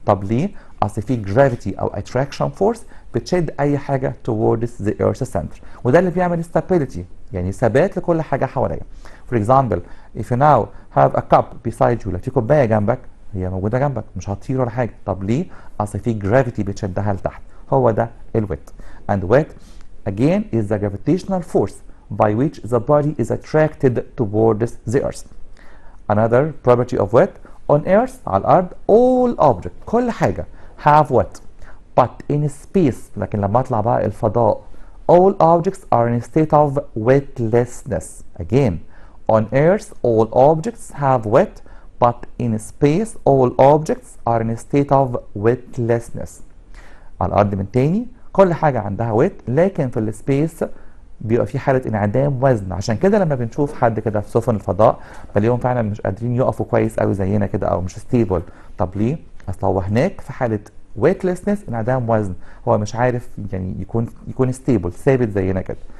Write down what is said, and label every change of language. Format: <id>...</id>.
<ar>طب ليه؟ أصل في جرافيتي أو</ar> <en>attraction force</en> <ar>بتشد أي حاجة</ar> <en>towards the earth's center،</en> <ar>وده اللي بيعمل stability، يعني ثبات لكل حاجة حواليا.</ar> <en>For example, if you now have a cup beside you،</en> <ar>لو في كوباية جنبك هي موجودة جنبك مش هتطير ولا حاجة. طب ليه؟ أصل في gravity بتشدها لتحت. هو ده الويت.</ar> <en>And weight again is the gravitational force by which the body is attracted towards the earth. Another property of weight on earth،</en> <ar>على الأرض</ar> <en>all object،</en> <ar>كل حاجة</ar> <en>have weight but in space.</en> <ar>لكن لما اطلع بقى الفضاء</ar> <en>all objects are in a state of weightlessness. Again, on earth all objects have weight but in space all objects are in a state of weightlessness.</en> <ar>على الأرض من تاني كل حاجة عندها ويت، لكن في السبيس بيبقى في حالة انعدام وزن. عشان كده لما بنشوف حد كده في سفن الفضاء بلاقيهم فعلا مش قادرين يقفوا كويس قوي زينا كده او مش ستيبل. طب ليه؟ اصل هو هناك في حالة weightlessness، انعدام وزن، هو مش عارف يعني يكون ستيبل ثابت زينا كده.</ar>